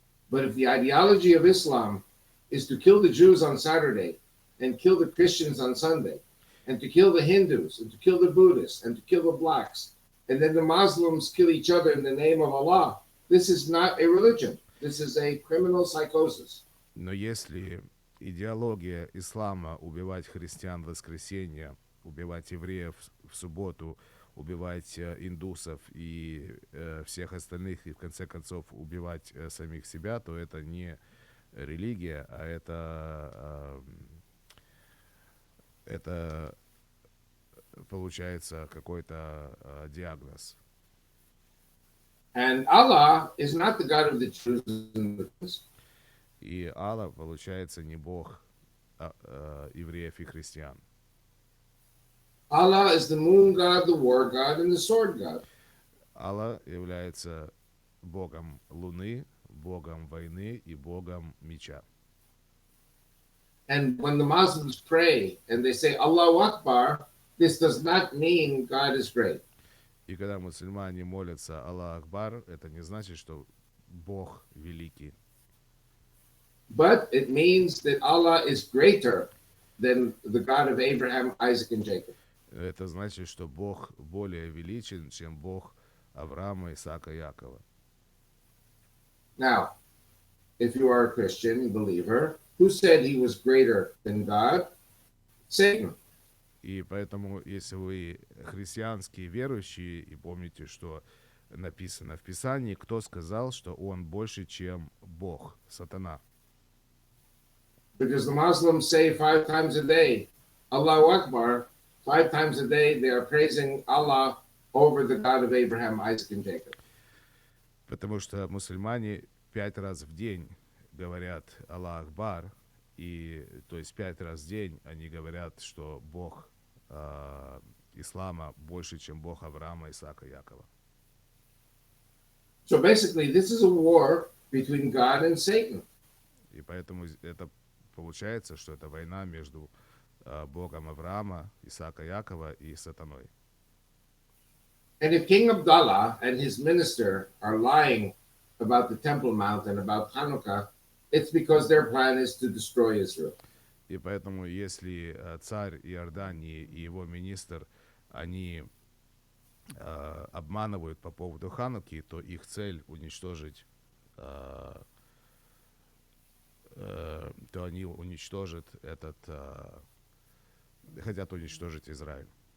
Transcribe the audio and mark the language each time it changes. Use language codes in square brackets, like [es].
[en] But if the ideology of Islam is to kill the Jews on Saturday and kill the Christians on Sunday, and to kill the Hindus, and to kill the Buddhists, and to kill the blacks, and then the Muslims kill each other in the name of Allah, this is not a religion. This is a criminal psychosis. [ru] Но если идеология ислама убивать христиан в воскресенье, убивать евреев в субботу, убивать индусов и всех остальных, и в конце концов убивать самих себя, то это не религия, а это получается какой-то диагноз. [en] And Allah is not the God of the Jews and the Christians. [ru] И Аллах, получается, не Бог евреев и христиан. [en] Allah is the moon god, the war god, and the sword god. [ru] Аллах является Богом Луны, Богом войны и Богом меча. [en] And when the Muslims pray and they say Allahu Akbar, this does not mean God is great. [ru] И когда мусульмане молятся Аллах Акбар, это не значит, что Бог великий. [en] But it means that Allah is greater than the God of Abraham, Isaac, and Jacob. [ru] Это значит, что Бог более величен, чем Бог Авраама, Исаака и Якова. [en] Now, if you are a Christian believer, who said he was greater than God? Satan. [ru] И поэтому, если вы христианские верующие, и помните, что написано в Писании, кто сказал, что он больше, чем Бог, сатана? [en] Because the Muslims say 5 times a day, Allahu Akbar, 5 times a day they are praising Allah over the God of Abraham, Isaac, and Jacob. [ru] Потому что мусульмане 5 раз в день говорят Аллах Акбар, и то есть 5 раз в день они говорят, что Бог ислама больше, чем Бог Авраама, Исаака и Якова. [en] So basically, this is a war between God and Satan. [ru] И поэтому это получается, что это война между Богом Авраама, Исаака, Якова и сатаной. [en] And if King Abdullah and his minister are lying about the Temple Mount and about Hanukkah, it's because their plan is to destroy Israel. [ru] И поэтому, если царь Иордании и его министр, они обманывают по поводу Хануки, то их цель уничтожить, то они уничтожат хотят уничтожить Израиль.